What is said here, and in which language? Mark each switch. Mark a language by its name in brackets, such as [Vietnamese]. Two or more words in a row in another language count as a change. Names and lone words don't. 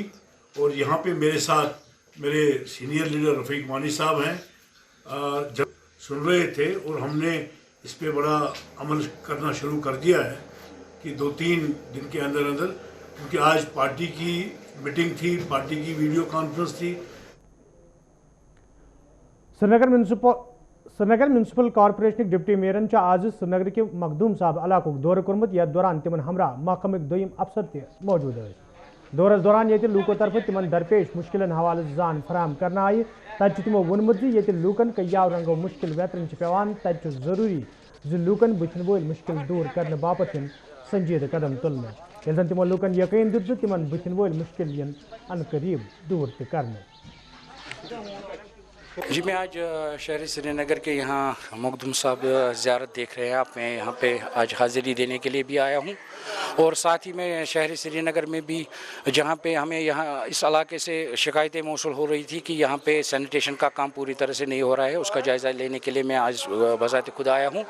[Hindi] और यहाँ पे मेरे साथ मेरे सीनियर लीडर रफ़ीक वानी साहब हैं, जब सुन रहे थे और हमने इस पे बड़ा अमल करना शुरू कर दिया है कि 2-3 दिन के अंदर अंदर, क्योंकि आज पार्टी की मीटिंग थी, पार्टी की [English] video conference [Hindi] थी। [Kashmiri] श्रीनगर म्यूनसिपल कॉर्पोरेशन डिप्टी मेयरन आज श्रीनगर के मखदूम साहब इलाक दौर कोर्मुत यथ दौरान तिमन हमरा महकमक दोयम अफसर तह मौजूद दौरस दौरान ये लूको तरफ तिमन दरपेश मुश्किलन हवाले जान फराहम करना आई। तब तमो वोनमुत ये लूकन कयाव रंगो मुश्किल वेतरन पेवान, तब जरूरी लूकन बुथन वोल मुश्किल दूर करने बापत संजीद कदम तुलने। ये जन तमो लूकन यकीन दित तिमन बुथन वोल मुश्किल अन करीब दूर करने। [Hindi] जी मैं आज शहर श्रीनगर के यहाँ मखदूम साहब ज़ियारत देख रहे हैं आप, मैं यहाँ पे आज हाज़िरी देने के लिए भी आया हूँ और साथ ही मैं शहर श्रीनगर में भी जहाँ पे हमें यहाँ इस इलाके से शिकायतें मौसूल हो रही थी कि यहाँ पे सैनिटेशन का काम पूरी तरह से नहीं हो रहा है, उसका जायज़ा लेने के लिए मैं आज बज़ात खुद आया हूँ।